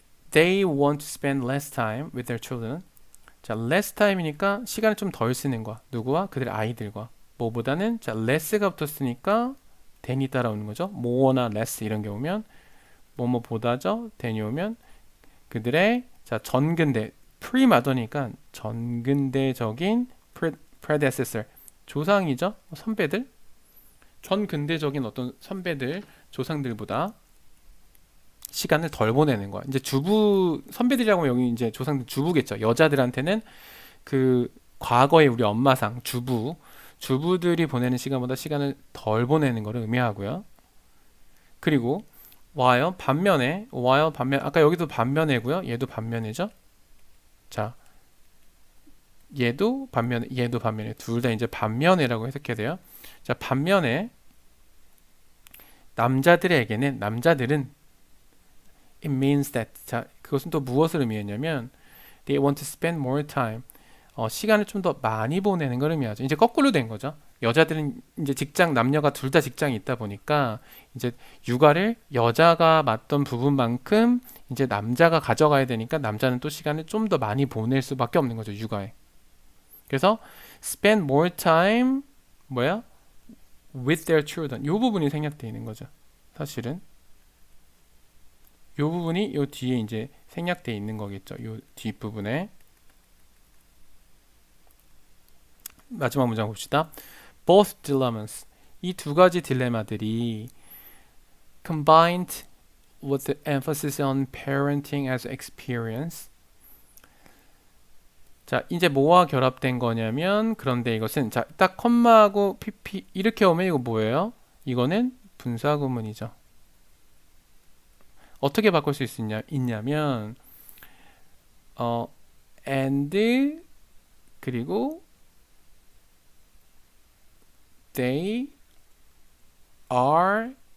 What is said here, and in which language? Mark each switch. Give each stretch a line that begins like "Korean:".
English: They want to spend less time with their children.
Korean: 자, less time이니까 시간을 좀 덜 쓰는 거야. 누구와? 그들의 아이들과. 뭐보다는 자, less가 붙었으니까 than이 따라오는 거죠. more나 less 이런 게 오면 뭐뭐보다죠. than이 오면 그들의 자, 전근대 pre-modern이니까 전근대적인 predecessor, 조상이죠. 선배들. 전근대적인 어떤 선배들, 조상들보다 시간을 덜 보내는 거야. 이제 주부, 선배들이라고 하면 여기 이제 조상들 주부겠죠. 여자들한테는 그 과거의 우리 엄마상, 주부들이 보내는 시간보다 시간을 덜 보내는 것을 의미하고요. 그리고 반면에, 아까 여기도 반면에고요. 얘도 반면이죠. 자, 얘도 반면에 둘 다 이제 반면에라고 해석해야 돼요. 자, 반면에 남자들은
English: it means that.
Korean: 자, 그것은 또 무엇을 의미했냐면
English: they want to spend more time.
Korean: 시간을 좀 더 많이 보내는 걸 의미하죠. 이제 거꾸로 된 거죠. 여자들은 이제 남녀가 둘 다 직장이 있다 보니까 이제 육아를 여자가 맡던 부분만큼 이제 남자가 가져가야 되니까 남자는 또 시간을 좀 더 많이 보낼 수밖에 없는 거죠, 육아에. 그래서
English: spend more time with their children.
Korean: 이 부분이 생략되어 있는 거죠. 사실은 이 부분이 이 뒤에 이제 생략되어 있는 거겠죠. 이 뒷부분에. 마지막 문장 봅시다.
English: Both dilemmas.
Korean: 이 두 가지 딜레마들이
English: combined with the emphasis on parenting as experience.
Korean: 자, 이제 뭐와 결합된 거냐면, 그런데 이것은 자, 딱 컴마하고 pp 이렇게 오면 이거 뭐예요? 이거는 분사구문이죠. 어떻게 바꿀 수 있냐면 and 그리고
English: they are